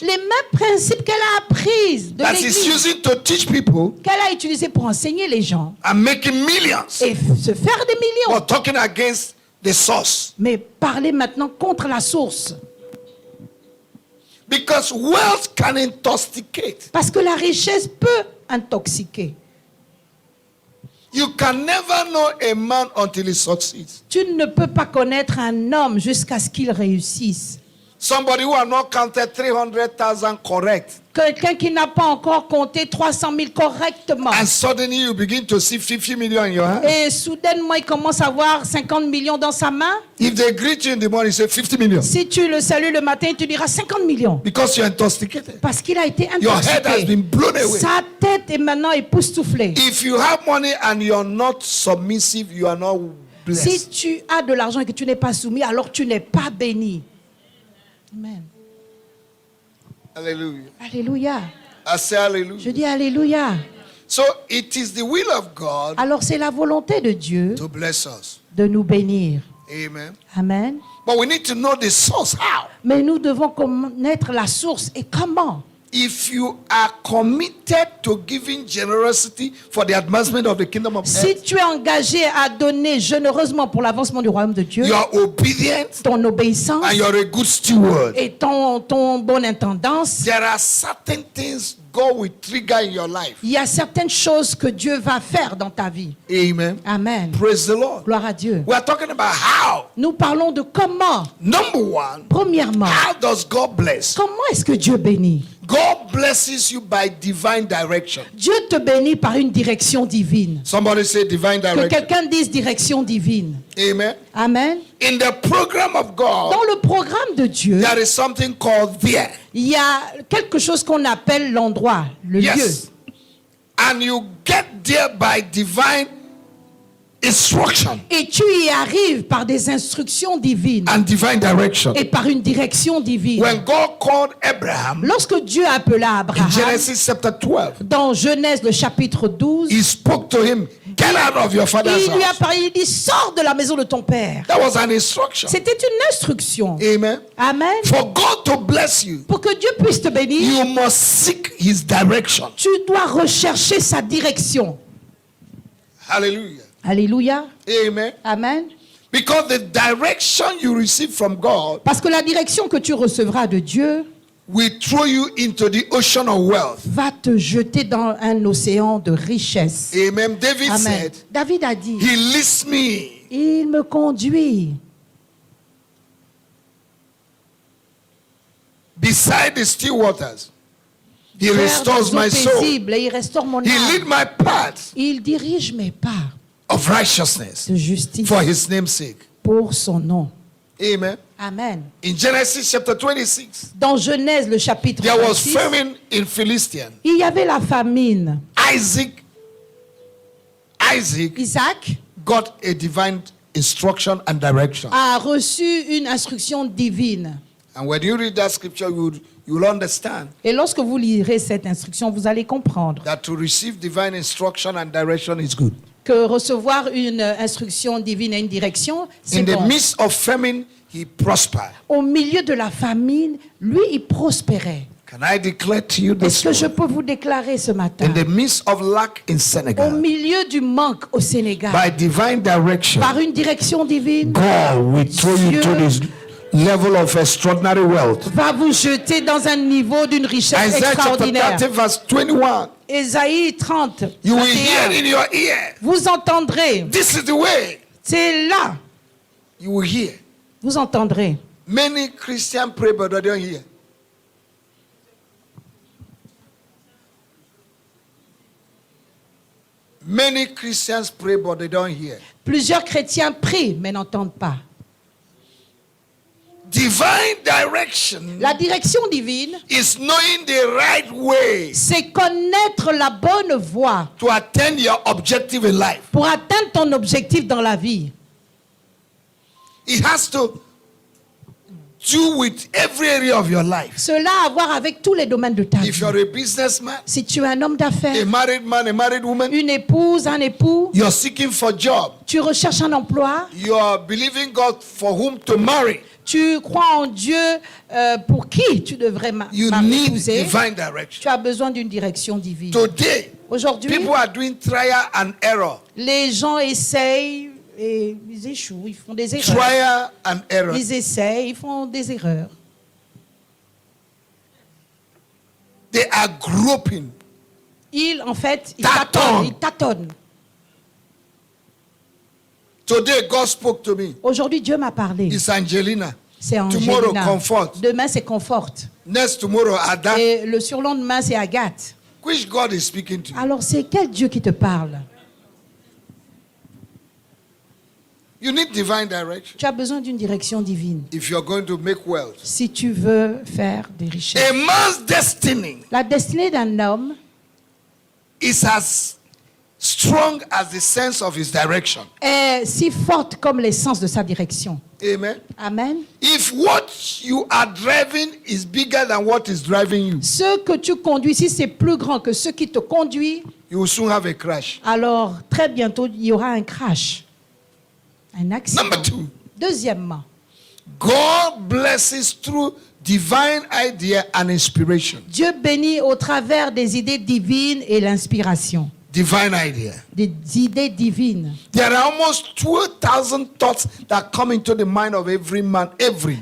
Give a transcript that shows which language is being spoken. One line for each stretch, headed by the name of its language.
French: Les mêmes principes qu'elle a appris de
English: that she's using to teach people
French: qu'elle a utilisés pour enseigner les gens
English: and making millions.
French: et se faire des millions.
English: But talking against the source.
French: Mais parler maintenant contre la source.
English: Because wealth can intoxicate.
French: Parce que la richesse peut intoxiquer.
English: You can never know a man until he succeeds.
French: Tu ne peux pas connaître un homme jusqu'à ce qu'il réussisse.
English: Somebody who has not counted 300,000 correct.
French: Quelqu'un qui n'a pas encore compté 300 000 correctement.
English: And suddenly you begin to see 50 million in your hand.
French: Et soudainement, il commence à avoir 50 millions dans sa main.
English: If they greet you in the morning, say 50 million.
French: Si tu le salues le matin, il te dira 50 millions.
English: Because you're intoxicated.
French: Parce qu'il a été
English: Your head has
French: intoxiqué.
English: been blown away.
French: Sa tête est maintenant époustouflée.
English: If you have money and you're not submissive, you are not blessed.
French: Si tu as de l'argent et que tu n'es pas soumis, alors tu n'es pas béni.
English: Amen. Hallelujah.
French: Alléluia.
English: I say hallelujah.
French: Je dis Alléluia.
English: So it is the will of God
French: Alors c'est la volonté de Dieu
English: to bless us.
French: de nous bénir.
English: Amen.
French: Amen.
English: But we need to know the source. How?
French: Mais nous devons connaître la source et comment.
English: If you are committed to giving generosity for the advancement of the kingdom of
French: Si
English: heaven,
French: tu es engagé à donner généreusement pour l'avancement du royaume de Dieu,
English: you are obedient
French: ton obéissance
English: and you're a good steward,
French: et ton bonne intendance,
English: there are certain things God will trigger in your life.
French: il y a certaines choses que Dieu va faire dans ta vie.
English: Amen.
French: Amen.
English: Praise the Lord.
French: Gloire à Dieu.
English: We are talking about how.
French: Nous parlons de comment.
English: Number one,
French: Premièrement,
English: how does God bless?
French: comment est-ce que Dieu bénit?
English: God blesses you by divine direction.
French: Dieu te bénit par une direction divine.
English: Somebody say divine
French: Que
English: direction.
French: quelqu'un dise direction divine.
English: Amen.
French: Amen.
English: In the program of God,
French: Dans le programme de Dieu,
English: there is something called there.
French: il y a quelque chose qu'on appelle l'endroit, le lieu.
English: Yes. And you get there by divine instruction
French: Et tu y arrives par des instructions divines
English: and divine direction.
French: et par une direction divine.
English: When God called Abraham
French: Lorsque Dieu appela
English: in
French: Abraham,
English: Genesis chapter 12,
French: dans Genèse le chapitre 12,
English: he spoke to him, get out of your father's
French: il lui a
English: house.
French: parlé, il dit, sors de la maison de ton père.
English: That was an instruction.
French: C'était une instruction.
English: Amen.
French: Amen.
English: For God to bless you,
French: Pour que Dieu puisse te bénir,
English: you must seek his direction.
French: tu dois rechercher sa direction.
English: Hallelujah.
French: Alléluia.
English: Amen.
French: Amen.
English: Because the direction you receive from God
French: Parce que la direction que tu recevras de Dieu
English: will throw you into the ocean of wealth.
French: va te jeter dans un océan de richesse.
English: Amen. David
French: Amen.
English: said,
French: David a dit,
English: he leads me
French: il me conduit
English: beside the still waters. He
French: faire
English: restores
French: des eaux
English: my soul.
French: paisibles et il restaure mon
English: He lead
French: âme.
English: my path
French: Il dirige mes pas
English: of righteousness
French: de justice
English: for his name's sake.
French: pour son nom.
English: Amen.
French: Amen.
English: In Genesis chapter 26,
French: Dans Genèse, le chapitre
English: there was
French: 26,
English: famine in Philistine.
French: il y avait la famine.
English: Isaac
French: Isaac
English: got a divine instruction and direction.
French: a reçu une instruction divine.
English: And when you read that scripture, you'll understand
French: Et lorsque vous lirez cette instruction, vous allez comprendre
English: that to receive divine instruction and direction is good.
French: que recevoir une instruction divine et une direction, c'est
English: In the
French: bon.
English: midst of famine, he prospered.
French: Au milieu de la famine, lui, il prospérait.
English: Can I declare to you
French: Est-ce que je
English: morning?
French: peux vous déclarer ce matin,
English: In the midst of lack in
French: au
English: Senegal,
French: milieu du manque au Sénégal,
English: by divine direction,
French: par une direction divine,
English: God will throw you
French: Dieu
English: to this level of extraordinary wealth.
French: va vous jeter dans un niveau d'une richesse
English: Isaiah chapter
French: extraordinaire.
English: 30 verse 21.
French: Ésaïe 30,
English: You will
French: 21,
English: hear in your ear.
French: vous entendrez,
English: This is the way.
French: c'est là,
English: You will hear.
French: vous entendrez.
English: Many Christians pray, but they don't hear. Many Christians pray, but they don't hear.
French: Plusieurs chrétiens prient, mais n'entendent pas.
English: Divine direction
French: La direction divine,
English: is knowing the right way
French: c'est connaître la bonne voie
English: to attain your objective in life.
French: pour atteindre ton objectif dans la vie.
English: It has to do with every area of your life.
French: Cela a à voir avec tous les domaines de ta
English: If
French: vie.
English: you're a businessman,
French: Si tu es un homme d'affaires,
English: a married man, a married woman,
French: une épouse, un époux,
English: you're seeking for job.
French: tu recherches un emploi,
English: You're believing God for whom to marry.
French: tu crois en Dieu pour qui tu devrais
English: You need
French: m'épouser,
English: divine direction.
French: tu as besoin d'une direction divine.
English: Today,
French: Aujourd'hui,
English: people are doing trial and error.
French: les gens essayent et ils échouent, ils font des erreurs.
English: Trial and error.
French: Ils essayent, ils font des erreurs.
English: They are groping.
French: Ils, en fait, ils Tâtonnent. tâtonnent, ils tâtonnent.
English: Today, God spoke to me.
French: Aujourd'hui, Dieu m'a parlé.
English: It's Angelina.
French: C'est
English: Tomorrow,
French: Angelina.
English: Comfort.
French: Demain, c'est Comfort.
English: Next tomorrow, Ada.
French: Et le surlendemain, c'est Agathe.
English: Which God is speaking to you?
French: Alors, c'est quel Dieu qui te parle?
English: You need divine direction
French: Tu as besoin d'une direction divine
English: if you're going to make wealth.
French: si tu veux faire des richesses.
English: A man's destiny
French: La destinée d'un homme
English: is as strong as the sense of his direction.
French: est si forte comme l'essence de sa direction.
English: Amen.
French: Amen.
English: If what you are driving is bigger than what is driving you,
French: Ce que tu conduis, si c'est plus grand que ce qui te conduit,
English: you will soon have a crash.
French: alors très bientôt, il y aura un crash, un accident.
English: Number 2,
French: Deuxièmement,
English: God blesses through divine idea and inspiration.
French: Dieu bénit au travers des idées divines et l'inspiration.
English: Divine idea.
French: Des idées divines.
English: There are almost 2,000 thoughts that come into the mind of every man every